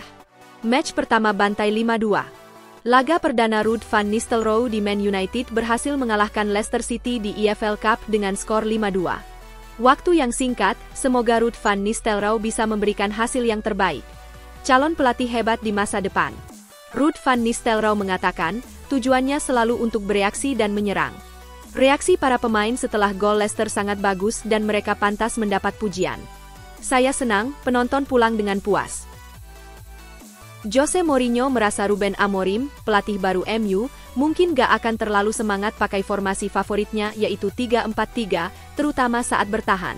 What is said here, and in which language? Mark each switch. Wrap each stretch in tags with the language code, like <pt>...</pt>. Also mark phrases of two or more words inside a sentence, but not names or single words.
<id>Match pertama bantai 5-2. Laga perdana Ruud van Nistelrooy di Man United berhasil mengalahkan Leicester City di EFL Cup dengan skor 5-2. Waktu yang singkat, semoga Ruud van Nistelrooy bisa memberikan hasil yang terbaik. Calon pelatih hebat di masa depan. Ruud van Nistelrooy mengatakan, tujuannya selalu untuk bereaksi dan menyerang. Reaksi para pemain setelah gol Leicester sangat bagus dan mereka pantas mendapat pujian. Saya senang, penonton pulang dengan puas. Jose Mourinho merasa Ruben Amorim, pelatih baru MU, mungkin gak akan terlalu semangat pakai formasi favoritnya yaitu 3-4-3, terutama saat bertahan.</id>